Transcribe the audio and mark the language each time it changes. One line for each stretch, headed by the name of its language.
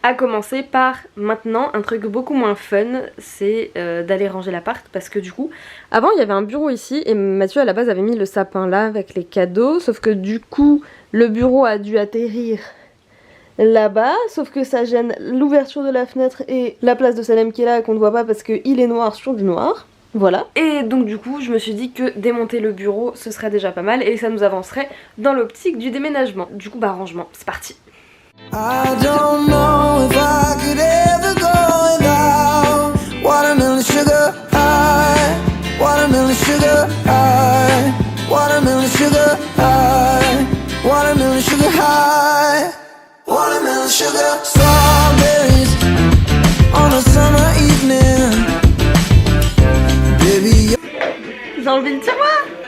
French: À commencer par maintenant un truc beaucoup moins fun, c'est d'aller ranger l'appart parce que du coup avant il y avait un bureau ici et Mathieu à la base avait mis le sapin là avec les cadeaux, sauf que du coup le bureau a dû atterrir là-bas, sauf que ça gêne l'ouverture de la fenêtre et la place de Salem qui est là qu'on ne voit pas parce qu'il est noir sur du noir. Voilà. Et donc du coup je me suis dit que démonter le bureau ce serait déjà pas mal et ça nous avancerait dans l'optique du déménagement. Du coup rangement, c'est parti.
English: I don't know if I could ever go without watermelon sugar high, watermelon sugar high, watermelon sugar high, watermelon sugar high, watermelon sugar, strawberries on a summer evening.
French: Baby, j'ai enlevé le tiroir.